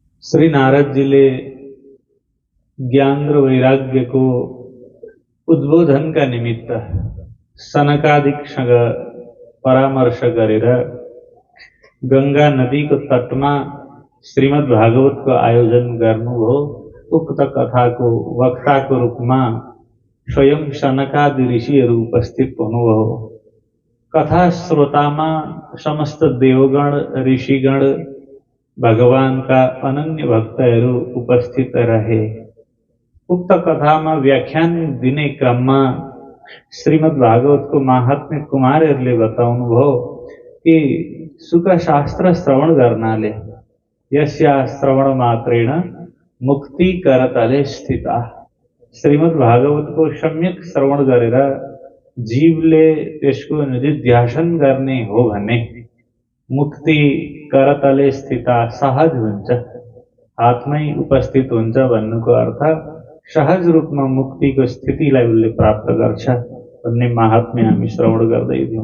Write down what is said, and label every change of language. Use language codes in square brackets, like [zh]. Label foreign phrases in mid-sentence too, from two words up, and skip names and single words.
[ne] श्री नारद जी ले ज्ञान वैराग्य को उद्बोधन का निमित्त सनकादिक परामर्श गरेर गंगा नदी को तट में श्रीमद् भागवत को आयोजन गर्नुभयो। उक्त कथा को वक्ता को रूप में स्वयं सनकादि ऋषिहरू उपस्थित हुनुभयो। कथा श्रोता में समस्त देवगण ऋषिगण भगवान का अनन्य भक्तहरू उपस्थित रहे। उक्त कथा में व्याख्यान दिने क्रम में श्रीमद् भागवत को महात्म्य कुमारहरूले बताउनुभयो कि सुख शास्त्र श्रवण गर्नाले [sa] यस्या श्रवण मात्रेण मुक्ति करतले स्थिता। [ne] श्रीमद् भागवत को सम्यक श्रवण गरेर जीवले त्यसको निधिध्यासन गर्ने हो भने [sa] मुक्ति करतले स्थिता [ne] सहज हुन्छ, हातमै उपस्थित हुन्छ भन्नुको अर्थ सहज रूपमा मुक्तिको स्थितिलाई उसले प्राप्त गर्छ भन्ने महात्म्य हामी श्रवण गर्दै थियौं।